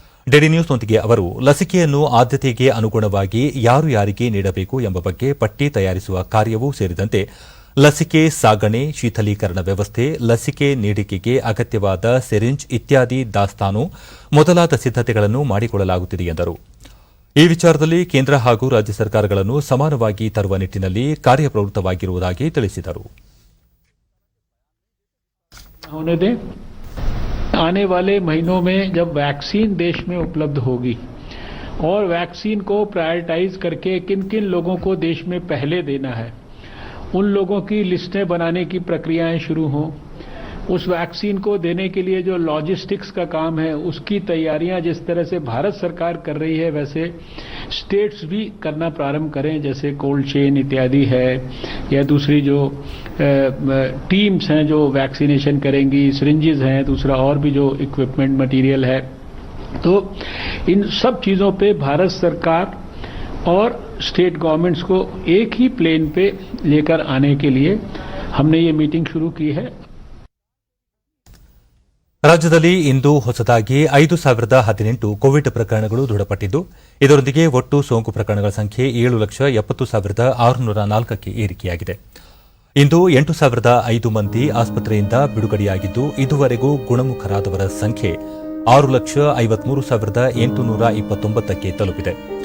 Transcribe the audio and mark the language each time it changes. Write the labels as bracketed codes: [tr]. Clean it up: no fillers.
[kn] DD ನ್ಯೂಸ್ನೊಂದಿಗೆ ಅವರು ಲಸಿಕೆಯನ್ನು ಆದ್ಯತೆಗೆ ಅನುಗುಣವಾಗಿ ಯಾರಿಗೆ ನೀಡಬೇಕು ಎಂಬ ಬಗ್ಗೆ ಪಟ್ಟಿ ತಯಾರಿಸುವ ಕಾರ್ಯವೂ ಸೇರಿದಂತೆ ಲಸಿಕೆ ಸಾಗಣೆ, ಶೀಥಲೀಕರಣ ವ್ಯವಸ್ಥೆ, ಲಸಿಕೆ ನೀಡಿಕೆಗೆ ಅಗತ್ಯವಾದ ಸಿರಿಂಜ್ ಇತ್ಯಾದಿ ದಾಸ್ತಾನು ಮೊದಲಾದ ಸಿದ್ದತೆಗಳನ್ನು ಮಾಡಿಕೊಳ್ಳಲಾಗುತ್ತಿದೆ ಎಂದರು. ಈ ವಿಚಾರದಲ್ಲಿ ಕೇಂದ್ರ ಹಾಗೂ ರಾಜ್ಯ ಸರ್ಕಾರಗಳನ್ನು ಸಮಾನವಾಗಿ ತರುವ ನಿಟ್ಟಿನಲ್ಲಿ ಕಾರ್ಯಪ್ರವೃತ್ತವಾಗಿರುವುದಾಗಿ ತಿಳಿಸಿದರು. [hi] आने वाले महीनों में जब वैक्सीन देश में उपलब्ध होगी और वैक्सीन को प्रायोरिटाइज करके किन किन लोगों को देश में पहले देना है, उन लोगों की लिस्टें बनाने की प्रक्रियाएं शुरू हों. उस वैक्सीन को देने के लिए जो लॉजिस्टिक्स का काम है उसकी तैयारियां जिस तरह से भारत सरकार कर रही है वैसे स्टेट्स भी करना प्रारंभ करें, जैसे कोल्ड चेन इत्यादि है या दूसरी जो टीम्स हैं जो वैक्सीनेशन करेंगी, सिरिंजेस हैं, दूसरा और भी जो इक्विपमेंट मटेरियल है. तो इन सब चीज़ों पे भारत सरकार और स्टेट गवर्नमेंट्स को एक ही प्लेन पे लेकर आने के लिए हमने ये मीटिंग शुरू की है. [kn] ರಾಜ್ಯದಲ್ಲಿ ಇಂದು ಹೊಸದಾಗಿ 5,018 ಕೋವಿಡ್ ಪ್ರಕರಣಗಳು ದೃಢಪಟ್ಟಿದ್ದು, ಇದರೊಂದಿಗೆ ಒಟ್ಟು ಸೋಂಕು ಪ್ರಕರಣಗಳ ಸಂಖ್ಯೆ 7,70,604ಕ್ಕೆ ಏರಿಕೆಯಾಗಿದೆ. ಇಂದು 8,005 ಮಂದಿ ಆಸ್ಪತ್ರೆಯಿಂದ ಬಿಡುಗಡೆಯಾಗಿದ್ದು, ಇದುವರೆಗೂ ಗುಣಮುಖರಾದವರ ಸಂಖ್ಯೆ 6,53,829ಕ್ಕೆ ತಲುಪಿದೆ.